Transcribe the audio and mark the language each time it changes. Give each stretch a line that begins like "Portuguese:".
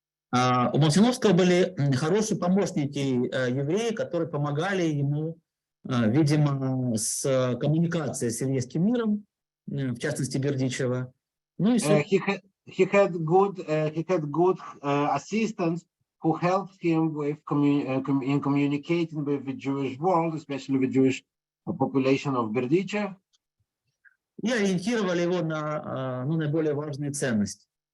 Russian: У Молчановского были хорошие помощники евреи, которые помогали ему, видимо, с коммуникацией с еврейским миром, в частности Бердичева. Ну и
English: he had good assistants who helped him with in communicating with the Jewish world, especially the Jewish population of Бердичев.
Russian: И ориентировали его на наиболее важные ценности.